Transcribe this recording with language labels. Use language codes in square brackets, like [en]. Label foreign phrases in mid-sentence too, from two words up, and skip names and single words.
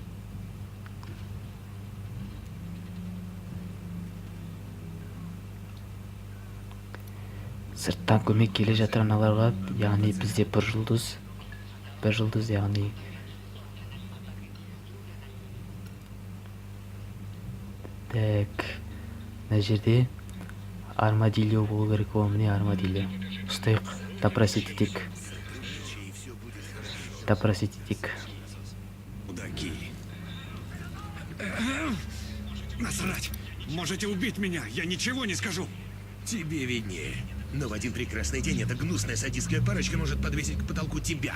[kk] Сырттан көмек келе жатыр аналарға, яғни бізде бір жұлдыз, яғни так, мына жерде армадильо болу керек. О, міне армадильо. Ұстайық, допросить етейік. [ru] Мудаки. Насрать! Можете убить меня, я ничего не скажу. Тебе виднее. Но в один прекрасный день эта гнусная садистская парочка может подвесить к потолку тебя.